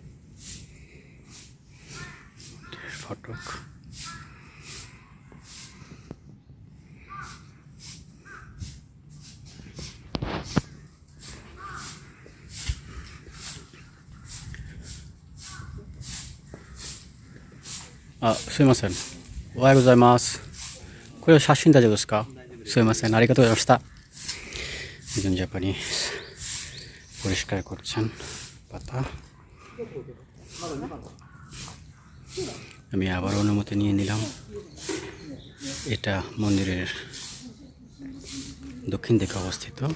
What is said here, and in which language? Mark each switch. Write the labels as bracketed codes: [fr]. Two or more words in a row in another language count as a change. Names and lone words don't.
[bn] ফটক, [ja] すいません。おはようございます。これは写真大丈夫ですか？すいません。ありがとうございました。 [bn] একজন জাপানি পরিষ্কার করছেন পাতা। আমি আবার অনুমতি নিয়ে নিলাম। এটা মন্দিরের দক্ষিণ দিকে অবস্থিত।